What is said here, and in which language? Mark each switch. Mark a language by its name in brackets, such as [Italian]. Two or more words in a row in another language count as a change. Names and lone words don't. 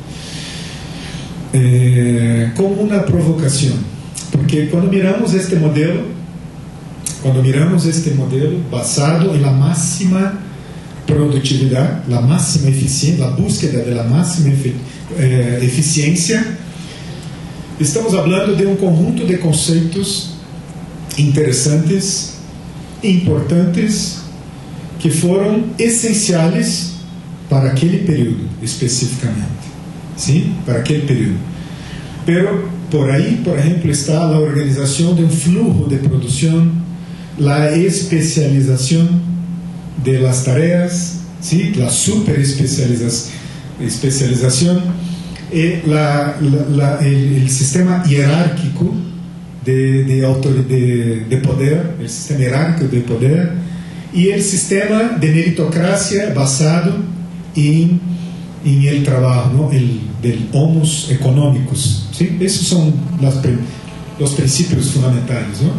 [Spanish] como una provocación, porque cuando miramos este modelo basado en la máxima productividad, la máxima eficiencia, la búsqueda de la máxima eficiencia, estamos hablando [Portuguese] de um conjunto de conceitos interessantes, importantes, que foram essenciais para aquele período especificamente, sim, para aquele período. Pero por aí, por exemplo, está a organização de um fluxo de produção, a especialização de [Spanish] las tareas, [Portuguese] sim, a super especialização, [Spanish] el sistema hierárquico de poder, el sistema hierárquico de poder, y el sistema de meritocracia basado en el trabajo, ¿no? Del homos económicos, ¿sí? Esos son los principios fundamentales, ¿no?